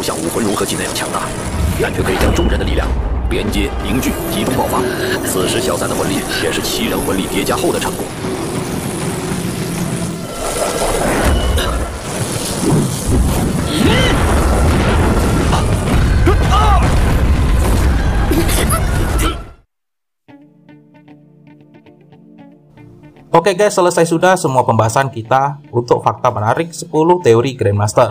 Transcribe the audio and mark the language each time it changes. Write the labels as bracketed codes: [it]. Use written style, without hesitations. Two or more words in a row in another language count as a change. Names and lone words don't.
[zh] 魂如何既那样强大，但却可以将众人的力量连接、凝聚、集中爆发。此时消散的魂力便是7人魂力叠加后的成果。 [id] Oke guys, selesai sudah semua pembahasan kita untuk fakta menarik 10 teori Grandmaster.